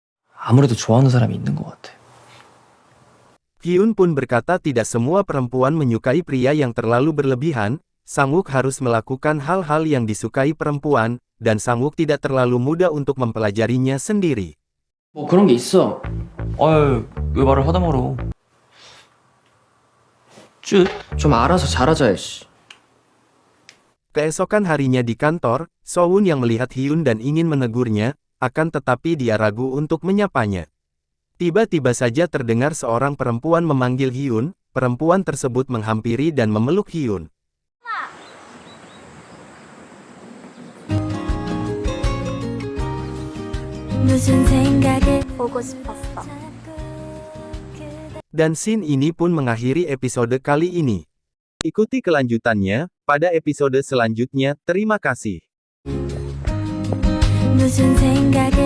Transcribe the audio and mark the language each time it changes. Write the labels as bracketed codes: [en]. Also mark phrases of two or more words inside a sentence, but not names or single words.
[ko] 아무래도 좋아하는 사람이 있는 것 같아. [id] Hyun pun berkata tidak semua perempuan menyukai pria yang terlalu berlebihan, Sang-wook harus melakukan hal-hal yang disukai perempuan, dan Sang-wook tidak terlalu muda untuk mempelajarinya sendiri. [ko] 뭐 그런 게 있어. 아유, 왜 말을 하다 말어. 좀 알아서 잘하자, 씨. [id] Keesokan harinya di kantor, So-won yang melihat Hyun dan ingin menegurnya, akan tetapi dia ragu untuk menyapanya. Tiba-tiba saja terdengar seorang perempuan memanggil Hyun, perempuan tersebut menghampiri dan memeluk Hyun. [ko] 무슨 생각에 보고 싶었어. [id] Dan scene ini pun mengakhiri episode kali ini. Ikuti kelanjutannya pada episode selanjutnya. Terima kasih. [ko] 무슨 생각에